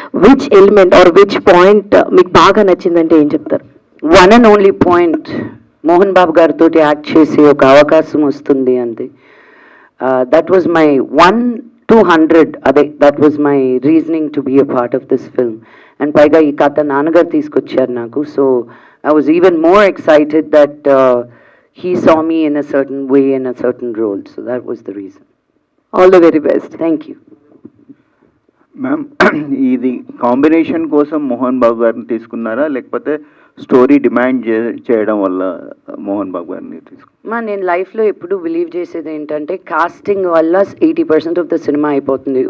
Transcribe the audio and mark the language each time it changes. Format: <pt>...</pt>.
<te>Which element are which point మీకు బాగా నచ్చిందంటే ఏం చెప్తారు? One and only point, Mohan Babu గారితో యాక్ట్ చేసే ఒక అవకాశం వస్తుంది అంతే.</te> <en>That was my 1-200, అదే that was my reasoning to be a part of this film. And</en> <te>పైగా ఈ కథ నాన్నగారు తీసుకొచ్చారు నాకు,</te> <en>So I was even more excited that he saw me in a certain way, in a certain role, so that was the reason. All the very best. Thank you.</en> <te>Ma'am, ఇది combination కోసం మోహన్ బాబు గారిని తీసుకున్నారా, లేకపోతే story demand చేయడం వల్ల మోహన్ బాబు గారిని తీసుకున్నారా? నేను లైఫ్లో ఎప్పుడు బిలీవ్ చేసేది ఏంటంటే, కాస్టింగ్ వల్ల 80% ఆఫ్ ద సినిమా అయిపోతుంది.</te>